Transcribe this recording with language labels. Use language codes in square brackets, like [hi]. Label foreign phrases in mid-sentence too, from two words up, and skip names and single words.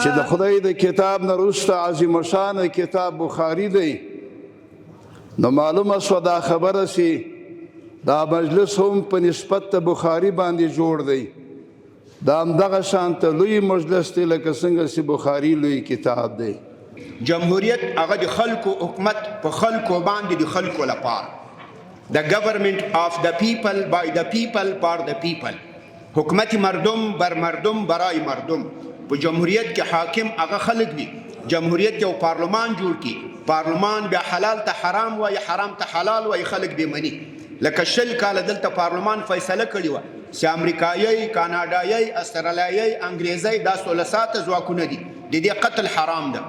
[ps] چې د خدای د کتاب نه وروسته عظیم شان کتاب بخاري دی، نو معلومه شوه دا خبره چې دا مجلس هم په نسبت د بخاري باندې جوړ دی. دا همدغه شانته لوی مجلس دی لکه څنګه چې بخاري لوی کتاب دی. جمهوریت هغه د خلکو حکومت په خلکو باندې د خلکو لپاره، [en] the government of the people by the people for the people. [fa] حکومت مردم بر مردم برای مردم. [ps] په جمهوریت کې حاکم هغه خلک دي. جمهوریت یو پارلمان جوړ کی، پارلمان بیا حلال ته حرام وایي، حرام ته حلال وایي، خلک دې مني. لکه 20 کاله دلته پارلمان فیصله کړې وه چې امریکایي، کاناډایي، استرالیایي، انګریزي دا 16 ځواکونه دي، د دې قتل حرام ده.